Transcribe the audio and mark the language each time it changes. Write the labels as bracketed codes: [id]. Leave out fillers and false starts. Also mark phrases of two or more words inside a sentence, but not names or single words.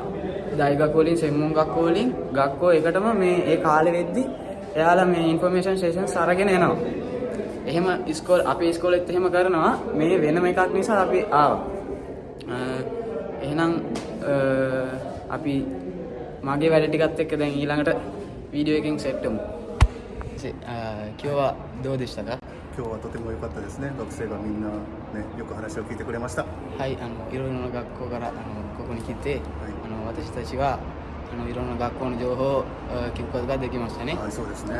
[si] දෛගක්කෝ වලින් [ja] 専門学校 [si] වලින් ගක්කෝ එකටම මේ ඒ කාලෙ වෙද්දි එයාලා මේ [en] information sessions [si] අරගෙන එනවා. එහෙම අපේ ඉස්කෝලෙත් එහෙම කරනවා. මේ වෙනම එකක් නිසා අපි ආවා. එහෙනම් අපි මගේ වැඩ ටිකත් එක්ක දැන් ඊළඟට වීඩියෝ එකකින් සෙට් වෙමු. [ja] 今日はどうでしたか？今日はとても良かったですね。学生がみんなね、よく話を聞いてくれました。はい、いろいろな学校からここに来て、私たちはいろんな学校の情報を聞くことができましたね。はい、そうですね。